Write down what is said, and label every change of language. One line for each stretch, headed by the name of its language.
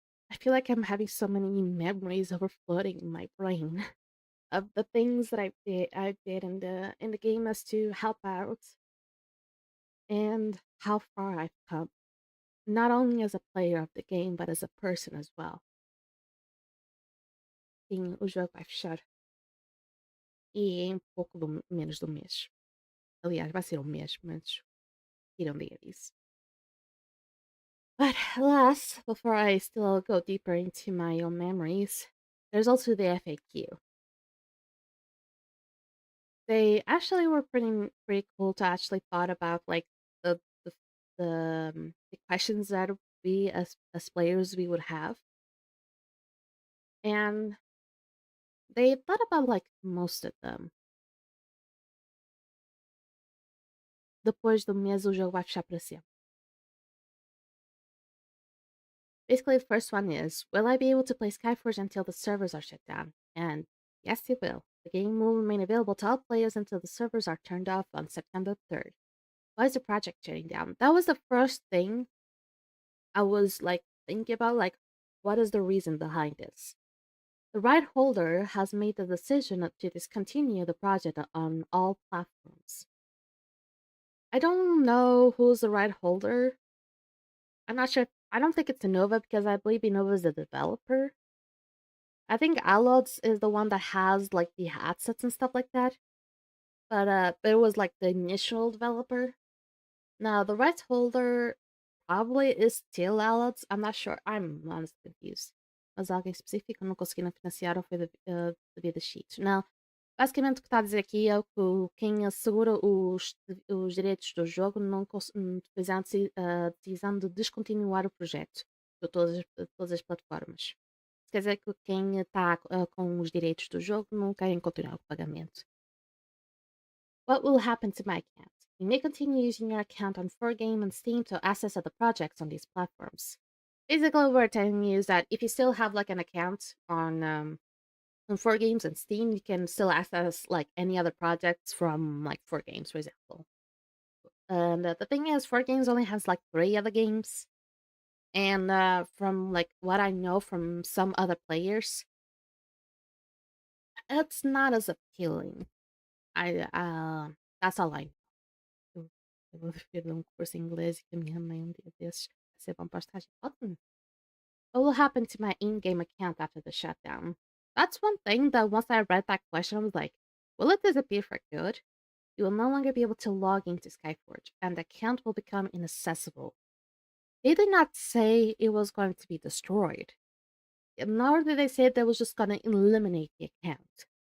English: I feel like I'm having so many memories overflowing in my brain of the things that I did in the game as to help out and how far I've come. Not only as a player of the game, but as a person as well.
Portuguese: Sim, o jogo vai fechar. E em pouco menos de um mês. Aliás, vai ser um mês, mas tiram dia disso.
English: But alas, before I still go deeper into my own memories, there's also the FAQ. They actually were pretty cool to actually thought about like the the the questions that we as players we would have, and they thought about like most of them.
Portuguese: Depois do mês o jogo vai fechar para sempre.
English: Basically, the first one is, will I be able to play Skyforge until the servers are shut down? And yes, you will. The game will remain available to all players until the servers are turned off on September 3rd. Why is the project shutting down? That was the first thing I was like thinking about, like, what is the reason behind this? The right holder has made the decision to discontinue the project on all platforms. I don't know who's the right holder. I'm not sure. I don't think it's Innova because I believe Innova is the developer. I think Allods is the one that has like the headsets and stuff like that. But it was like the initial developer. Now the rights holder probably is still Allods. I'm not sure. I'm honestly confused.
Portuguese: Mas alguém específico não conseguiram financiar ou foi devido a cheat. Não. Basicamente o que está a dizer aqui é que quem assegura os direitos do jogo não fizeram a decisão de descontinuar o projeto de todas as plataformas. Quer dizer que quem está com os direitos do jogo não querem continuar o pagamento.
English: What will happen to my account? You may continue using your account on 4Game and Steam to access other projects on these platforms. Basically, what we're telling you is that if you still have like an account on 4Games and Steam, you can still access like any other projects from like 4Games, for example. And the thing is, 4Games only has like 3 other games. And from like what I know from some other players, it's not as appealing. I That's all I know.
Portuguese: Eu vou ver um curso em inglês que a minha mãe um dia desses vai ser bom para estágio. Ótimo.
English: What will happen to my in-game account after the shutdown? That's one thing that once I read that question, I was like, will it disappear for good? You will no longer be able to log into Skyforge, and the account will become inaccessible. They did not say it was going to be destroyed. Nor did they say they was just going to eliminate the account.